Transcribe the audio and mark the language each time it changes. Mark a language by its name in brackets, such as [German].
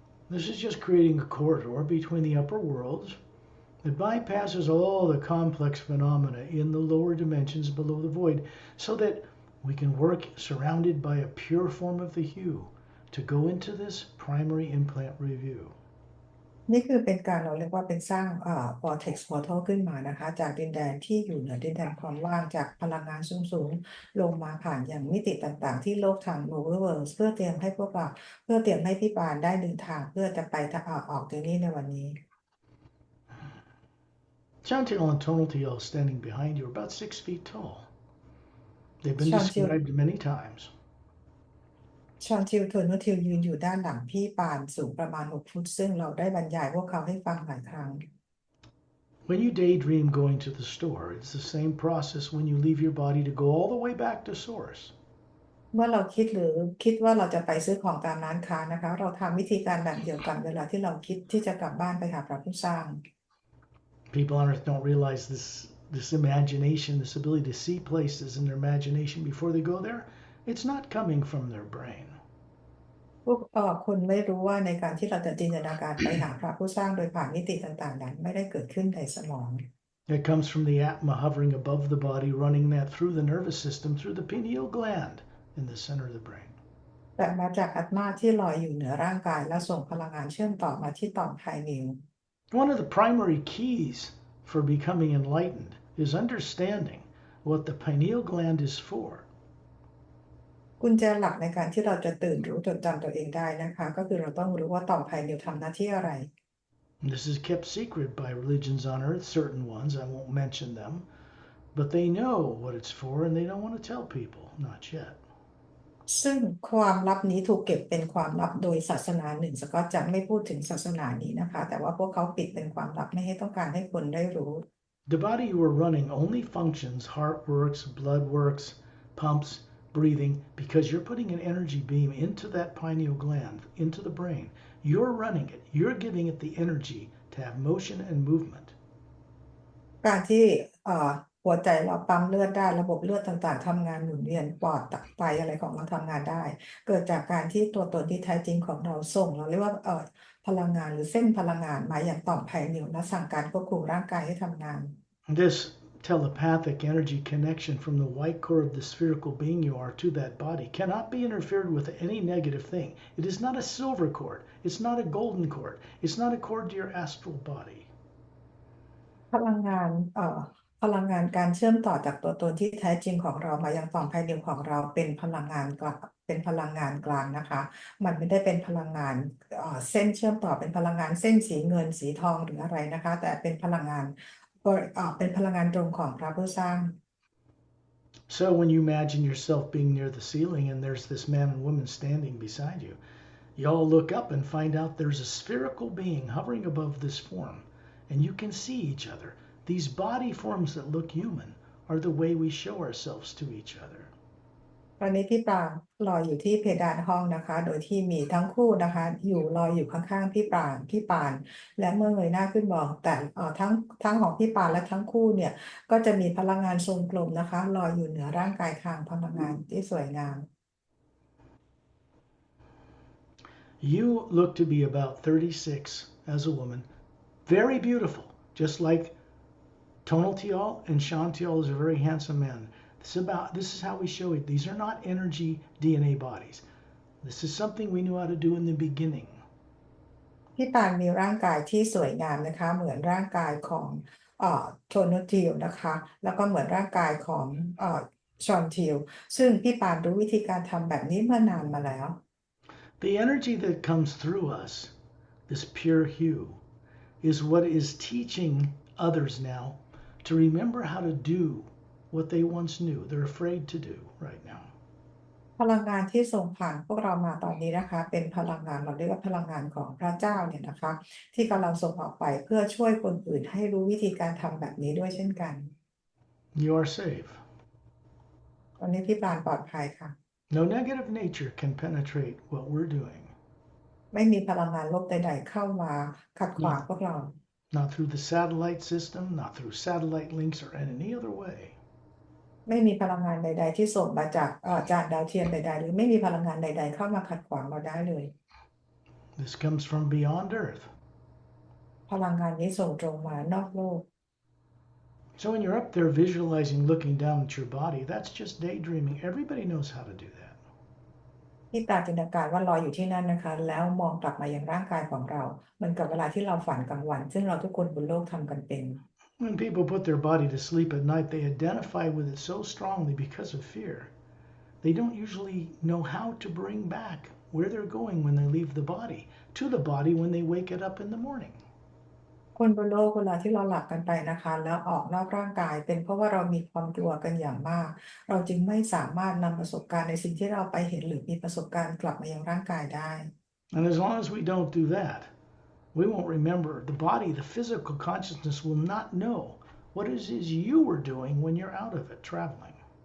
[English] This is just creating a corridor between the upper worlds that bypasses all the complex phenomena in the lower dimensions below the void so that we can work surrounded by a pure form of the hue to go into this primary implant review. [Thai] นี่คือเป็นการเราเรียกว่าเป็นสร้าง [English] vortex portal [Thai] ขึ้นมานะคะจากดินแดนที่อยู่เหนือดินแดนความว่างจากพลังงานสูงๆลงมาผ่านอย่างมิติต่างๆที่โลกทาง Oververse เพื่อเตรียมให้พวกเราเพื่อเตรียมให้พี่ปานได้เดินทางเพื่อจะไปออกจากนี้ในวันนี้ [English] Chantel and Tonaltiel standing behind you are about 6 feet tall. They've been [Thai] ชอนชิล [English] described many times. [Thai] ชอนทิลโทนุทิลยืนอยู่ด้านหลังพี่ปานสูงประมาณ6 ฟุตซึ่งเราได้บรรยายพวกเขาให้ฟังหลายครั้ง [English] When you daydream going to the store, it's the same process when you leave your body to go all the way back to source. [Thai] เมื่อเราคิดหรือคิดว่าเราจะไปซื้อของตามร้านค้านะคะเราทำวิธีการแบบเดียวกันเวลาที่เราคิดที่จะกลับบ้านไปหาพระผู้สร้าง [English] People on earth don't realize this imagination, this ability to see places in their imagination before they go there. It's not coming from their brain. [Thai] พวกคนไม่รู้ว่าในการที่เราจะจินตนาการไปหาพระผู้สร้างโดยผ่านมิติต่างๆนั้นไม่ได้เกิดขึ้นในสมอง [English] It comes from the atma hovering above the body, running that through the nervous system, through the pineal gland in the center of the brain. [Thai] แต่มาจากอัตมาที่ลอยอยู่เหนือร่างกายและส่งพลังงานเชื่อมต่อมาที่ต่อมไพนิว [English] One of the primary keys for becoming enlightened is understanding what the pineal gland is for. [Thai] กุญแจหลักในการที่เราจะตื่นรู้จดจำตัวเองได้นะคะก็คือเราต้องรู้ว่าต่อมไพนิวทำหน้าที่อะไร [English] And this is kept secret by religions on earth, certain ones, I won't mention them, but they know what it's for and they don't want to tell people, not yet. [Thai] ซึ่งความลับนี้ถูกเก็บเป็นความลับโดยศาสนาหนึ่งสก็อตจะไม่พูดถึงศาสนานี้นะคะแต่ว่าพวกเขาปิดเป็นความลับไม่ให้ต้องการให้คนได้รู้ [English] The body you are running only functions, heart works, blood works, pumps, breathing, because you're putting an energy beam into that pineal gland, into the brain. You're running it. You're giving it the energy to have motion and movement. [Thai] การที่หัวใจเราปั๊มเลือดได้ระบบเลือดต่างๆทำงานหมุนเวียนปอดตับไตอะไรของเราทำงานได้ เกิดจากการที่ตัวตนที่แท้จริงของเราส่งเราเรียกว่าพลังงานหรือเส้นพลังงานมาอย่างต่อมไพนิวและสั่งการควบคุมร่างกายให้ทำงาน [English] This telepathic energy connection from the white core of the spherical being you are to that body cannot be interfered with any negative thing. It is not a silver cord. It's not a golden cord. It's not a cord to your astral body. [Thai] พลังงานพลังงานการเชื่อมต่อจากตัวตนที่แท้จริงของเรามายังต่อมไพนิวของเราเป็นพลังงานกลางเป็นพลังงานกลางนะคะมันไม่ได้เป็นพลังงานเส้นเชื่อมต่อเป็นพลังงานเส้นสีเงินสีทองหรืออะไรนะคะแต่เป็นพลังงานเป็นพลังงานตรงของพระผู้สร้าง [English] So when you imagine yourself being near the ceiling and there's this man and woman standing beside you, you all look up and find out there's a spherical being hovering above this form, and you can see each other. These body forms that look human are the way we show ourselves to each other. [Thai] ตอนนี้พี่ปรางลอยอยู่ที่เพดานห้องนะคะโดยที่มีทั้งคู่นะคะลอยอยู่ข้างๆพี่ปานและเมื่อเงยหน้าขึ้นมองแต่ทั้งของพี่ปานและทั้งคู่เนี่ยก็จะมีพลังงานทรงกลมนะคะลอยอยู่เหนือร่างกายทางพลังงานที่สวยงาม [English] You look to be about 36 as a woman, very beautiful, just like Tonal Tial and Shantial is a very handsome man. This is how we show it. These are not energy DNA bodies. This is something we knew how to do in the beginning. [Thai] พี่ปานมีร่างกายที่สวยงามนะคะเหมือนร่างกายของโทนทิลนะคะแล้วก็เหมือนร่างกายของชอนทิลซึ่งพี่ปานรู้วิธีการทำแบบนี้เมื่อนานมาแล้ว [English] The energy that comes through us, this pure hue, is what is teaching others now to remember how to do what they once knew. They're afraid to do right now. [Thai] พลังงานที่ส่งผ่านพวกเรามาตอนนี้นะคะเป็นพลังงานเราเรียกว่าพลังงานของพระเจ้าเนี่ยนะคะที่กำลังส่งออกไปเพื่อช่วยคนอื่นให้รู้วิธีการทำแบบนี้ด้วยเช่นกัน [English] You are safe. [Thai] ตอนนี้พี่ปานปลอดภัยค่ะ [English] No negative nature can penetrate what we're doing. [Thai] ไม่มีพลังงานลบใดๆเข้ามาขัดขวางพวกเรา [English] Not through the satellite system, not through satellite links or in any other way. [Thai] ไม่มีพลังงานใดๆที่ส่งมาจากจานดาวเทียมใดๆหรือไม่มีพลังงานใดๆเข้ามาขัดขวางเราได้เลย [English] This comes from beyond Earth. [Thai] พลังงานนี้ส่งตรงมานอกโลก [English] So when you're up there visualizing looking down at your body, that's just daydreaming. Everybody knows how to do that. [Thai] พี่ปราจินตนาการว่าลอยอยู่ที่นั่นนะคะแล้วมองกลับมายังร่างกายของเราเหมือนกับเวลาที่เราฝันกลางวันซึ่งเราทุกคนบนโลกทำกันเป็น [English] When people put their body to sleep at night, they identify with it so strongly because of fear. They don't usually know how to bring back where they're going when they leave the body to the body when they wake it up in the morning. [Thai] คนบนโลกเวลาที่เราหลับกันไปนะคะแล้วออกนอกร่างกายเป็นเพราะว่าเรามีความกลัวกันอย่างมากเราจึงไม่สามารถนำประสบการณ์ในสิ่งที่เราไปเห็นหรือมีประสบการณ์กลับมายังร่างกายได้ [English] And as long as we don't do that, we won't remember. The body, the physical consciousness will not know what it is you were doing when you're out of it traveling.